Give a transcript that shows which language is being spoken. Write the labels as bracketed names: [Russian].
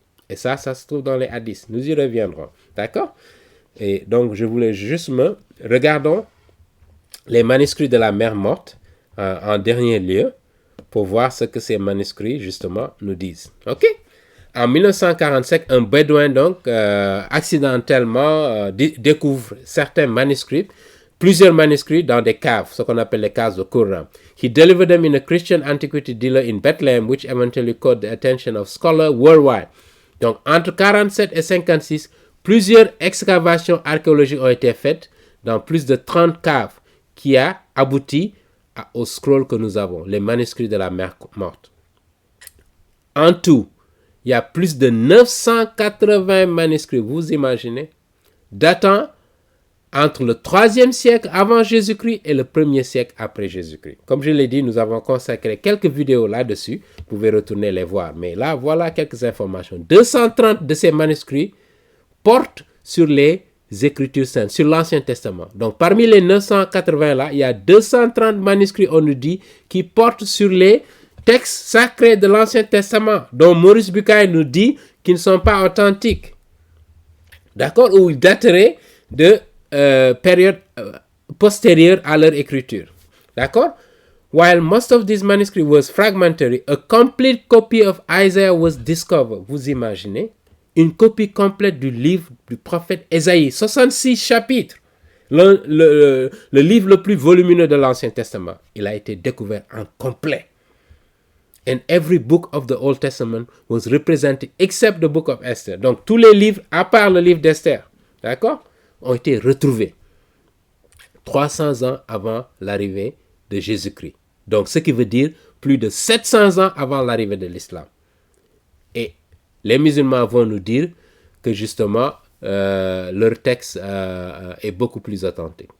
[French] Et ça se trouve dans les hadiths. Nous y reviendrons. D'accord? Et donc, je voulais juste regardons les manuscrits de la mer morte en dernier lieu pour voir ce que ces manuscrits, justement, nous disent. OK? En 1945, un bédouin, donc, accidentellement découvre certains manuscrits, plusieurs manuscrits dans des caves, ce qu'on appelle les caves de Qumran. [English] He delivered them in a Christian antiquity dealer in Bethlehem, which eventually caught the attention of scholars worldwide. [French] Donc, entre 47 et 56, plusieurs excavations archéologiques ont été faites dans plus de 30 caves qui a abouti au scroll que nous avons, les manuscrits de la mer morte. En tout, il y a plus de 980 manuscrits, vous imaginez, datant entre le 3e siècle avant Jésus-Christ et le 1er siècle après Jésus-Christ. Comme je l'ai dit, nous avons consacré quelques vidéos là-dessus. Vous pouvez retourner les voir. Mais là, voilà quelques informations. 230 de ces manuscrits portent sur les Écritures saintes, sur l'Ancien Testament. Donc, parmi les 980 là, il y a 230 manuscrits, on nous dit, qui portent sur les textes sacrés de l'Ancien Testament, dont Maurice Bucaille nous dit qu'ils ne sont pas authentiques. D'accord? Ou ils dateraient de période postérieure à leur écriture. D'accord? [English] While most of these manuscripts was fragmentary, a complete copy of Isaiah was discovered. [French] Vous imaginez? Une copie complète du livre du prophète Ésaïe, 66 chapitres. Le livre le plus volumineux de l'Ancien Testament. Il a été découvert en complet. [English] And every book of the Old Testament was represented except the book of Esther. [French] Donc tous les livres, à part le livre d'Esther, d'accord, ont été retrouvés 300 ans avant l'arrivée de Jésus-Christ. Donc, ce qui veut dire plus de 700 ans avant l'arrivée de l'islam. Et les musulmans vont nous dire que justement, leur texte est beaucoup plus authentique.